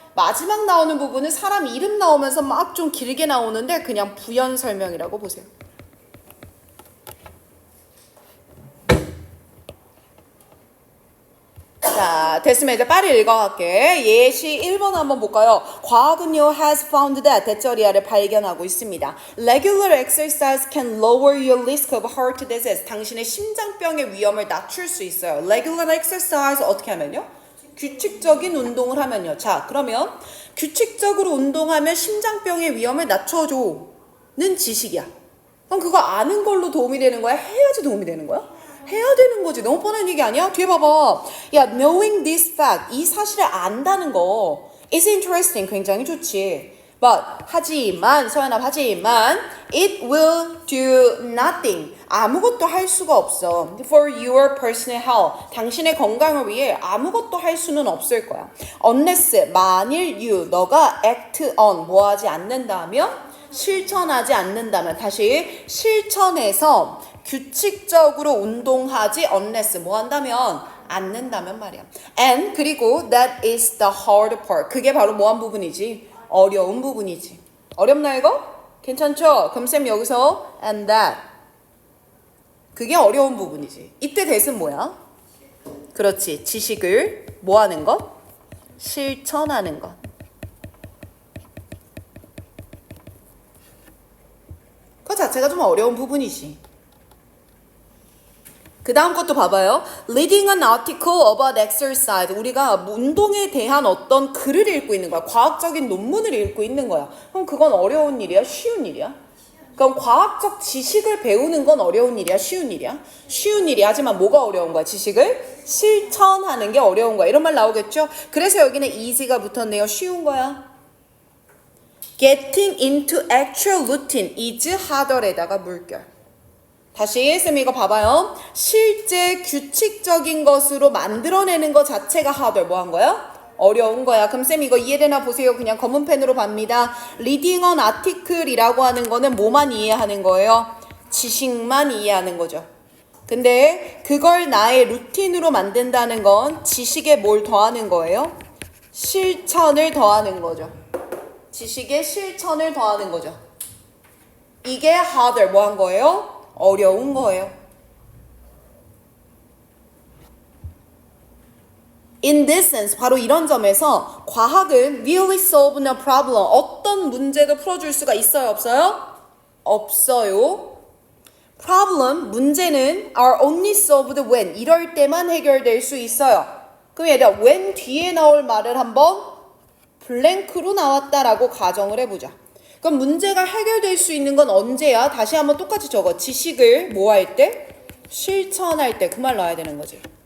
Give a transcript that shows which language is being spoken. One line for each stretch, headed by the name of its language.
Korean: 마지막 나오는 부분은 사람 이름 나오면서 막 좀 길게 나오는데 그냥 부연 설명이라고 보세요. 자, 됐으면 이제 빨리 읽어갈게. 예시 1번 한번 볼까요? 과학은요,
English: has found that,
Korean: 대절이야를 발견하고 있습니다.
English: Regular exercise can lower your risk of heart disease.
Korean: 당신의 심장병의 위험을 낮출 수 있어요.
English: Regular exercise
Korean: 어떻게 하면요? 규칙적인 운동을 하면요. 자, 그러면 규칙적으로 운동하면 심장병의 위험을 낮춰줘는 지식이야. 그럼 그거 아는 걸로 도움이 되는 거야? 해야지 도움이 되는 거야? 해야 되는 거지. 너무 뻔한 얘기 아니야? 뒤에 봐봐. 야,
English: knowing this fact,
Korean: 이 사실을 안다는 거
English: is interesting,
Korean: 굉장히 좋지.
English: But,
Korean: 하지만, 서연아, 하지만
English: it will do nothing,
Korean: 아무것도 할 수가 없어.
English: For your personal health,
Korean: 당신의 건강을 위해 아무것도 할 수는 없을 거야.
English: Unless,
Korean: 만일 you, 너가
English: act on,
Korean: 뭐 하지 않는다면? 실천하지 않는다면. 다시, 실천해서 규칙적으로 운동하지 unless 뭐 한다면 않는다면 말이야.
English: And
Korean: 그리고
English: that is the hard part.
Korean: 그게 바로 뭐한 부분이지? 어려운 부분이지. 어렵나 이거? 괜찮죠? 그럼 쌤 여기서 and that. 그게 어려운 부분이지. 이때 that은 뭐야? 그렇지. 지식을 뭐 하는 것? 실천하는 것. 그 자체가 좀 어려운 부분이지. 그 다음 것도 봐봐요.
English: Reading an article about exercise.
Korean: 우리가 운동에 대한 어떤 글을 읽고 있는 거야. 과학적인 논문을 읽고 있는 거야. 그럼 그건 어려운 일이야? 쉬운 일이야? 그럼 과학적 지식을 배우는 건 어려운 일이야? 쉬운 일이야? 쉬운 일이야. 하지만 뭐가 어려운 거야? 지식을 실천하는 게 어려운 거야. 이런 말 나오겠죠? 그래서 여기는 easy가 붙었네요. 쉬운 거야.
English: Getting into actual routine is harder
Korean: 에다가 물결. 다시 쌤 이거 봐봐요. 실제 규칙적인 것으로 만들어내는 것 자체가 harder. 뭐 한 거야? 어려운 거야. 그럼 쌤 이거 이해되나 보세요. 그냥 검은 펜으로 봅니다. Reading an article이라고 하는 거는 뭐만 이해하는 거예요? 지식만 이해하는 거죠. 근데 그걸 나의 루틴으로 만든다는 건 지식에 뭘 더하는 거예요? 실천을 더하는 거죠. 지식에 실천을 더하는 거죠. 이게 harder. 뭐 한 거예요? 어려운 거예요.
English: In this sense,
Korean: 바로 이런 점에서 과학은
English: really solve a problem.
Korean: 어떤 문제도 풀어줄 수가 있어요? 없어요? 없어요.
English: Problem,
Korean: 문제는
English: are only solved when.
Korean: 이럴 때만 해결될 수 있어요. 그럼 얘들아, when 뒤에 나올 말을 한번 블랭크로 나왔다라고 가정을 해보자. 그럼 문제가 해결될 수 있는 건 언제야? 다시 한번 똑같이 적어. 지식을 뭐 할 때? 실천할 때. 그 말 넣어야 되는 거지.